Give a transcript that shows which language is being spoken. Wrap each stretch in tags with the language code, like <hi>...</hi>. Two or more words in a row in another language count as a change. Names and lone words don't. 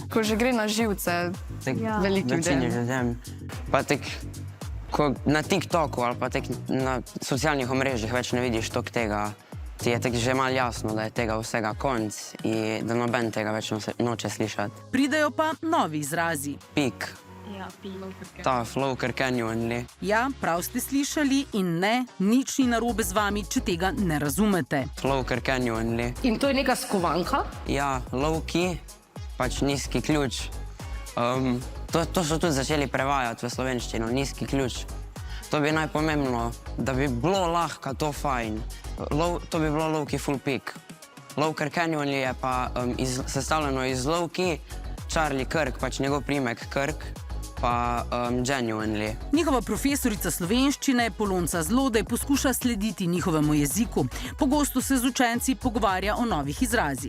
<sl>Ko že gre na živce velikih ljudem. Pa ko na TikToku ali pa na socialnih omrežjih več ne vidiš toliko tega, ti je že malo jasno, da je tega vsega konc in da noben tega več noče slišati. Pridejo pa novi izrazi.</sl> <en>Peak. Tough, loker can you win?</en> <sl>Ja, prav ste slišali in ne, nič ni narobe z vami, če tega ne razumete.</sl> <en>Loker can you win?</en> <sl>In to je neka skovanka? Ja,</sl> <en>low key,</en> <sl>pač nizki ključ. To so tudi začeli prevajati v slovenščino, nizki ključ. To bi najpomembno, da bi bilo lahko to fajn. To bi bilo</sl> <en>low key full peak. Loker can you win</en> <sl>je pa sestavljeno iz</sl> <en>low key, Charlie Kirk,</en> <sl>pač njegov primek Kirk, pa genuinely. Njihova profesorica slovenščine Polonca Zlodej poskuša slediti njihovemu jeziku. Pogosto se z učenci pogovarja o novih izrazih.</sl>